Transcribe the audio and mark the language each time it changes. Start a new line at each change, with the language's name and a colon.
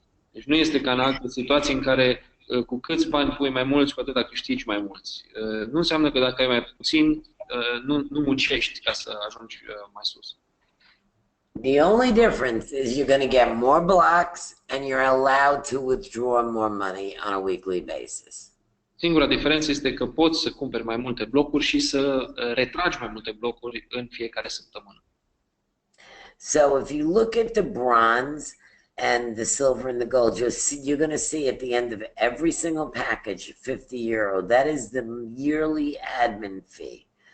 Romanian: Deci nu este ca în alte situații în care cu câți bani pui mai mulți, cu atâta câștigi mai mulți. Nu înseamnă că dacă ai mai puțin, nu muncești ca să ajungi mai sus.
English: The only difference is you're going to get more blocks and you're allowed to withdraw more money on a weekly basis.
Romanian: Singura diferență este că poți să cumperi mai multe blocuri și să retragi mai multe blocuri în fiecare săptămână.
English: So if you look at the bronze and the silver and the gold, you're going to see at the end of every single package, €50. That is the yearly admin fee.